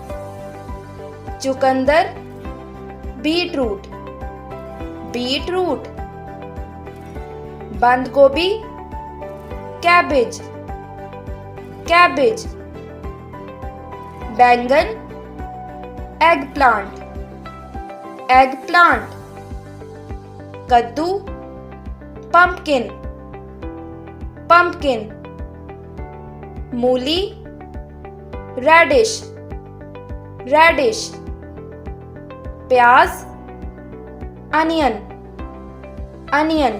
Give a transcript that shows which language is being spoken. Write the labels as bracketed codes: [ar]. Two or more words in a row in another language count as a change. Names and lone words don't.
[en] چقندر، beetroot, beetroot. [ur] بند گوبھی، [en] cabbage, cabbage. بینگن، eggplant, eggplant. کدو، pumpkin, pumpkin. مولی، radish, radish. پیاز، onion, onion.